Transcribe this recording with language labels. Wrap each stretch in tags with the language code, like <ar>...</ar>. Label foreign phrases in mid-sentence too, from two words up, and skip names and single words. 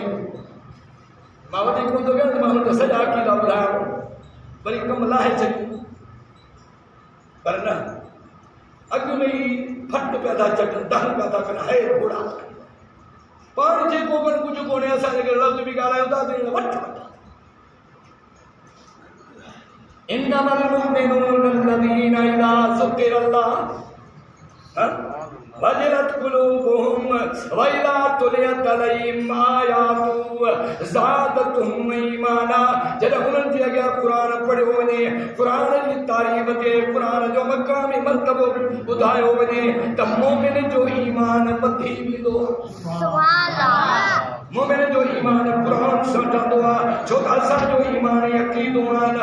<sd>मां वधीक कोन थो कयां, मां हुनखे सॼा अक़ीदा ॿुधायो वरी कमु लाहे छॾियो, पर न अॻु में ई फट पिया था चटनि, दह पिया था कनि, है घोड़ा पाण जेको कनि कुझु कोन्हे। असां जेके लफ़्ज़ बि ॻाल्हायूं था त वठ</sd> <ar>إنما المؤمنون الذين إذا ذكر الله وجلت قلوبهم وإذا تليت عليهم آياته زادتهم إيمانا.</ar> <sd>जॾहिं उन्हनि जे अॻियां क़ुरान पढ़ियो वञे, क़ुरान जी तारीफ़ खे, क़ुरान जो मक़ामी मर्तबो ॿुधायो वञे त मोमिन जो ईमान वधी वेंदो। मोमिन जो ईमान कुरान सां ठहंदो आहे, छो त असांजो ईमान अक़ीदो आहे।</sd>